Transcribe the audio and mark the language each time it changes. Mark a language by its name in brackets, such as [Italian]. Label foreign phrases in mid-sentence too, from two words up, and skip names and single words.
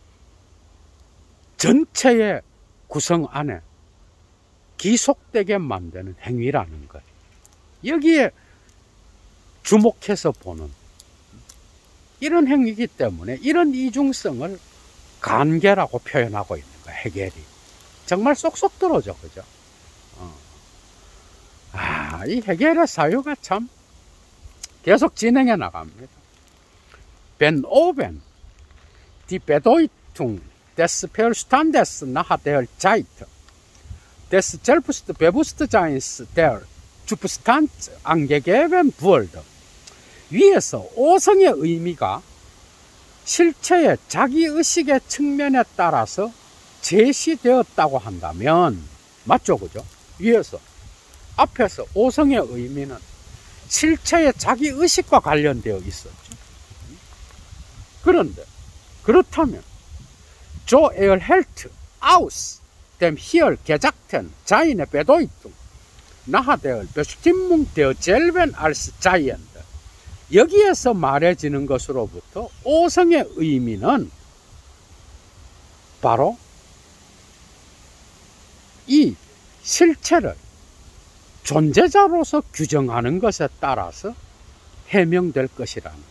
[Korean] 전체의 구성 안에 기속되게 만드는 행위라는 것, 여기에 주목해서 보는 이런 행위이기 때문에 이런 이중성을 관계라고 표현하고 있는 거예요, 해겔이. 정말 쏙쏙 들어오죠, 그죠? 그러나 이 해겔의 사유가 참 계속 진행해 나갑니다. [German] Ben oben die Bedeutung des Verstandes nach der Zeit, des Selbstbewusstseins der Substanz angegeben wurde. [Korean] 위에서 오성의 의미가 실체의 자기의식의 측면에 따라서 제시되었다고 한다면 맞죠, 그죠? 위에서 앞에서 오성의 의미는 실체의 자기의식과 관련되어 있었죠. 그런데 그렇다면 [German] So erhält aus dem hier Gesagten seine Bedeutung nach der Bestimmung derselben als Seiend. [Korean] 여기에서 말해지는 것으로부터 오성의 의미는 바로 이 실체를 존재자로서 규정하는 것에 따라서 해명될 것이라는 거예요.